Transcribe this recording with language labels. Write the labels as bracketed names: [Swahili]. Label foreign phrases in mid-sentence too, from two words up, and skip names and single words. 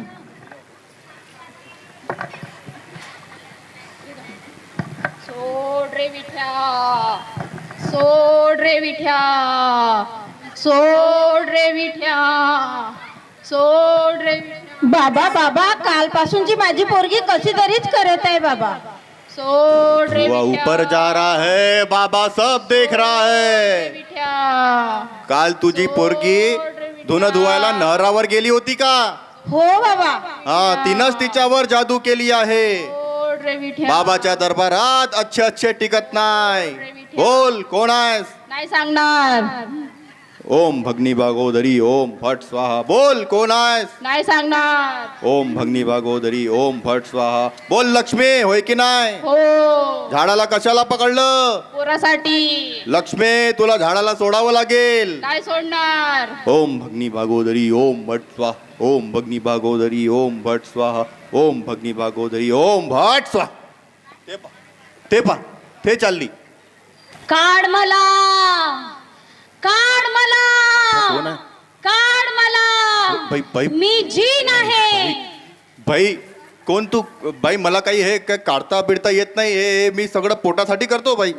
[Marathi] सोड रे विठ्या. सोड रे विठ्या. सोड रे विठ्या. सोड रे विठ्या. बाबा कालपासूनची माझी पोरगी कशी तरीच करत आहे बाबा. सोड रे वह विठ्या. [Hindi] ऊपर जा रहा है, बाबा सब देख रहा है. [Marathi] विठ्या. काल तुझी पोरगी धुणं धुवायला नहरावर गेली होती का? हो बाबा. हा, तिनंच तिच्यावर जादू केली आहे. सोड रे विठ्या. बाबाच्या दरबारात अच्छे टिकत नाही. बोल कोण आहेस? नाही सांगणार. [Sanskrit] ओम भगनी भागोदरी ओम भट स्वाहा. [Marathi] बोल कोण आहेस? नाही सांगणार. [Sanskrit] ओम भगनी भागोदरी ओम भट स्वाहा. [Marathi] बोल लक्ष्मी, होय की नाही? हो. झाडाला कशाला पकडलं? पोरासाठी. लक्ष्मी, तुला झाडाला सोडावं लागेल. नाही सोडणार. [Sanskrit] ओम भगनी भागोदरी ओम भट स्वाहा. ओम भगनी भागोदरी ओम भट स्वाहा. ओम भगनी भागोदरी ओम भट स्वाहा. [Marathi] ते चालली. काढ मला. काढ मला. कोण आहे? काढ मला. बाई मी जीन आहे. बाई कोण तू? बाई मला काही हे काय काढता बिडता येत नाही. हे मी सगळं पोटासाठी करतो बाई.